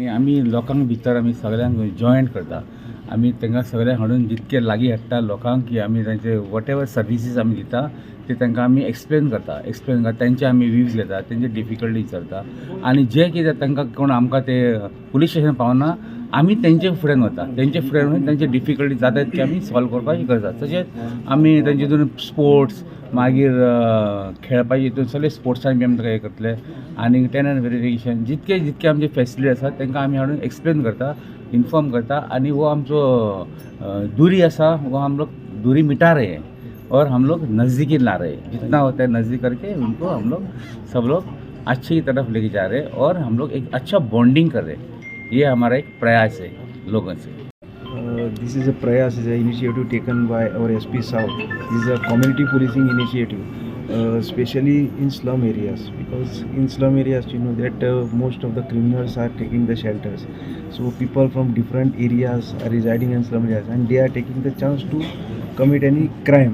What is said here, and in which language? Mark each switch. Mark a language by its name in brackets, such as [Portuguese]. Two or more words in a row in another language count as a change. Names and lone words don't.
[Konkani] आमी लोकांक भितर आमी सगळ्यांक जॉयंट करता. आमी तांकां सगळ्यांक हाडून जितके लागीं हाडटा लोकांक की आमी तांचे [English] what ever services [Konkani] आमी दिता ते तांकां आमी एक्सप्लेन करता तेंचे आमी व्यूज घेता, तेंचे डिफिकल्टी विचारता आनी जे कितें तांकां कोण आमकां ते [English] police station [Konkani] पावना आमी तेंचे फुड्यान वता, तेंचे फुड्यान वचून तेंचे डिफिकल्टी जाता ते आमी सॉल्व करपाक हे करता. तशेंच आमी तेंचे हितून स्पोर्ट्स मागीर खेळपाचे हितून सगळे स्पोर्ट्सान बी आमी ताका हे करतले आनी [English] tenant verification [Konkani] जितके आमचे फेसिलिटी आसा तांकां आमी हाडून एक्सप्लेन करता, इन्फॉर्म करता आनी वो आमचो दूरी आसा [Hindi] वो हम लोग दूरी मिटा रहे हैं और हम लोग नज़दीकी ला रहे हैं. जितना होता है नज़दीक करके उनको हम लोग सब लोग अच्छी तरफ लेके जा रहे हैं और हम लोग एक अच्छा बॉन्डिंग कर रहे हैं. ये हमारा एक प्रयास है लोगों से. [English] This is a prayas, is an initiative taken by our SP South. This is a community policing initiative, especially in slum areas, because in slum areas you know that most of the criminals are taking the shelters. So people from different areas are residing in slum areas and they are taking the chance to commit any crime.